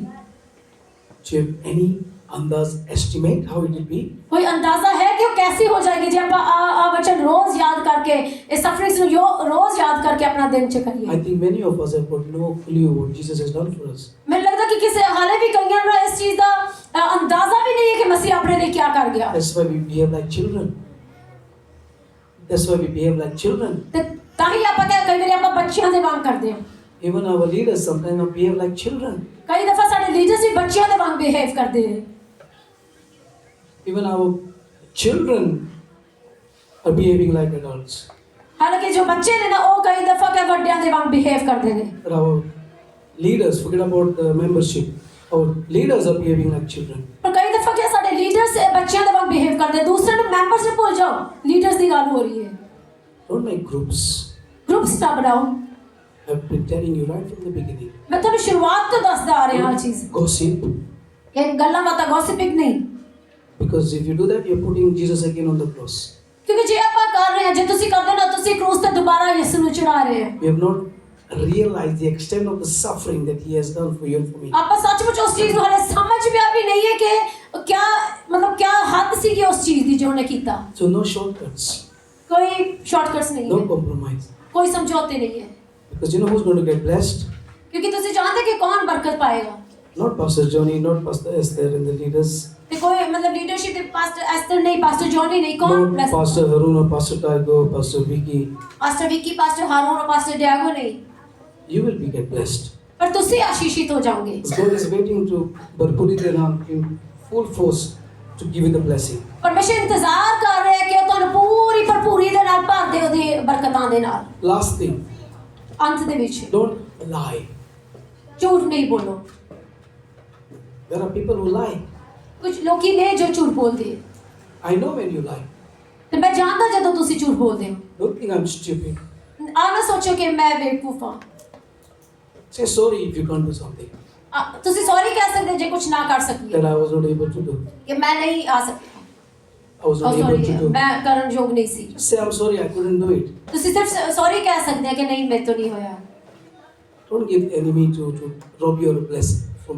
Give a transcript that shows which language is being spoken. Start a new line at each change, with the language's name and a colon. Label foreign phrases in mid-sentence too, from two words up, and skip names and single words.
English: Do you have any andaz estimate how it will be?
Punjabi: ਕੋਈ ਅੰਦਾਜ਼ਾ ਹੈ ਕਿ ਉਹ ਕੈਸੀ ਹੋ ਜਾਏਗੀ ਜੇ ਆਪਾਂ ਆ ਵਚਨ ਰੋਜ਼ ਯਾਦ ਕਰਕੇ ਇਸ ਸਫਰਿੰਗ ਨੂੰ ਰੋਜ਼ ਯਾਦ ਕਰਕੇ ਆਪਣਾ ਦਿਨ ਚ ਕਰੀਏ।
English: I think many of us have got no clue what Jesus has done for us.
Punjabi: ਮੈਨੂੰ ਲੱਗਦਾ ਕਿ ਕਿਸੇ ਹਾਲੇ ਵੀ ਕਈਆਂ ਨੂੰ ਇਸ ਚੀਜ਼ ਦਾ ਅੰਦਾਜ਼ਾ ਵੀ ਨਹੀਂ ਹੈ ਕਿ ਮਸੀਹ ਆਪਣੇ ਲਈ ਕੀ ਕਰ ਗਿਆ।
English: That's why we behave like children. That's why we behave like children.
Punjabi: ਤੇ ਤਾਂ ਹੀ ਆਪਾਂ ਕਈ ਵਾਰੀ ਆਪਾਂ ਬੱਚਿਆਂ ਦੇ ਵਾਂਗ ਕਰਦੇ ਹਾਂ।
English: Even our leaders sometimes behave like children.
Punjabi: ਕਈ ਦਫਾ ਸਾਡੇ ਲੀਡਰਸ ਵੀ ਬੱਚਿਆਂ ਦੇ ਵਾਂਗ ਬਿਹੇਵ ਕਰਦੇ ਨੇ।
English: Even our children are behaving like adults.
Punjabi: ਹਾਲਾਂਕਿ ਜੋ ਬੱਚੇ ਨੇ ਨਾ ਉਹ ਕਈ ਦਫਾ ਕਿ ਵੱਡਿਆਂ ਦੇ ਵਾਂਗ ਬਿਹੇਵ ਕਰਦੇ ਨੇ।
English: But our leaders, forget about the membership. Our leaders are behaving like children.
Punjabi: ਪਰ ਕਈ ਦਫਾ ਕਿ ਸਾਡੇ ਲੀਡਰਸ ਬੱਚਿਆਂ ਦੇ ਵਾਂਗ ਬਿਹੇਵ ਕਰਦੇ, ਦੂਸਰੇ ਨੂੰ ਮੈਂਬਰਸ ਨੂੰ ਭੁੱਲ ਜਾਓ, ਲੀਡਰਸ ਦੀ ਗੱਲ ਹੋ ਰਹੀ ਹੈ।
English: Don't make groups.
Punjabi: ਗਰੁੱਪਸ ਨਾ ਬਣਾਓ।
English: I've been telling you right from the beginning.
Punjabi: ਮੈਂ ਤੁਹਾਨੂੰ ਸ਼ੁਰੂਆਤ ਤੋਂ ਦੱਸਦਾ ਆ ਰਿਹਾ ਹਾਂ ਚੀਜ਼,
English: Gossip.
Punjabi: ਇਹ ਗੱਲਾਂ ਬਾਤਾਂ ਗੌਸਿਪਿੰਗ ਨਹੀਂ,
English: Because if you do that, you're putting Jesus again on the cross.
Punjabi: ਕਿਉਂਕਿ ਜੇ ਆਪਾਂ ਕਰ ਰਹੇ ਹਾਂ, ਜੇ ਤੁਸੀਂ ਕਰਦੇ ਨਾ ਤੁਸੀਂ ਕਰੂਸ ਤੇ ਦੁਬਾਰਾ ਯਿਸੂ ਨੂੰ ਚੜਾ ਰਹੇ ਹੋ।
English: We have not realize the extent of the suffering that He has done for you and for me.
Punjabi: ਆਪਾਂ ਸੱਚਮੁੱਚ ਉਸ ਚੀਜ਼ ਨੂੰ ਹਲੇ ਸਮਝ ਪਿਆ ਵੀ ਨਹੀਂ ਹੈ ਕਿ ਕਿਆ ਮਤਲਬ ਕਿਆ ਹੱਦ ਸੀਗੀ ਉਸ ਚੀਜ਼ ਦੀ ਜੋ ਉਹਨੇ ਕੀਤਾ।
English: So no shortcuts,
Punjabi: ਕੋਈ ਸ਼ਾਰਟਕਟਸ ਨਹੀਂ
English: no
Punjabi: ਹੈ,
English: compromise.
Punjabi: ਕੋਈ ਸਮਝੌਤੇ ਨਹੀਂ ਹੈ,
English: Because you know who's going to get blessed?
Punjabi: ਕਿਉਂਕਿ ਤੁਸੀਂ ਜਾਣਦੇ ਕਿ ਕੌਣ ਬਰਕਤ ਪਾਏਗਾ।
English: Not Pastor Johnny, not Pastor Esther and the leaders.
Punjabi: ਤੇ ਕੋਈ ਮਤਲਬ ਲੀਡਰਸ਼ਿਪ ਦੇ ਪਾਸਟਰ ਐਸਟਰ ਨਹੀਂ, ਪਾਸਟਰ ਜੌਨੀ ਨਹੀਂ, ਕੌਣ
English: Not bless? Pastor Harun or Pastor Taigo, Pastor Vicky.
Punjabi: ਪਾਸਟਰ ਵਿੱਕੀ, ਪਾਸਟਰ ਹਾਰੂਨ, ਪਾਸਟਰ ਡਿਆਗੋ ਨਹੀਂ,
English: You will be get blessed.
Punjabi: ਪਰ ਤੁਸੀਂ ਆਸ਼ੀਸ਼ਿਤ ਹੋ ਜਾਓਗੇ।
English: God is waiting to Barpuri Denam in full force to give you the blessing.
Punjabi: ਪਰਮੇਸ਼ਰ ਇੰਤਜ਼ਾਰ ਕਰ ਰਿਹਾ ਹੈ ਕਿ ਉਹ ਤੁਹਾਨੂੰ ਪੂਰੀ ਭਰਪੂਰੀ ਦੇ ਨਾਲ ਭਰ ਦੇ ਉਹਦੀ ਬਰਕਤਾਂ ਦੇ ਨਾਲ।
English: Last thing,
Punjabi: ਅੰਤ ਦੇ ਵਿੱਚ
English: don't lie.
Punjabi: ਝੂਠ ਨਹੀਂ ਬੋਲੋ।
English: There are people who lie.
Punjabi: ਕੁਝ ਲੋਕੀ ਨੇ ਜੋ ਝੂਠ ਬੋਲਦੇ ਹੈ,
English: I know when you lie.
Punjabi: ਤੇ ਮੈਂ ਜਾਣਦਾ ਜਦੋਂ ਤੁਸੀਂ ਝੂਠ ਬੋਲਦੇ ਹੋ।
English: Don't think I'm stupid.
Punjabi: ਆ ਨਾ ਸੋਚੋ ਕਿ ਮੈਂ ਬੇਵਕੂਫ ਹਾਂ।
English: Say sorry if you can't do something
Punjabi: ਤੁਸੀਂ ਸੌਰੀ ਕਹਿ ਸਕਦੇ ਜੇ ਕੁਝ ਨਾ ਕਰ ਸਕੀਏ,
English: that I was not able to do.
Punjabi: ਕਿ ਮੈਂ ਨਹੀਂ ਆ ਸਕਦਾ,
English: I was not able to ਸੌਰੀ do.
Punjabi: ਮੈਂ ਕਰਨ ਯੋਗ ਨਹੀਂ ਸੀ।
English: Just say I'm sorry, I couldn't do it.
Punjabi: ਤੁਸੀਂ ਸਿਰਫ ਸੌਰੀ ਕਹਿ ਸਕਦੇ ਆ ਕਿ ਨਹੀਂ ਮੇਰੇ ਤੋਂ ਨਹੀਂ ਹੋਇਆ।
English: Don't give the enemy to rob your blessing from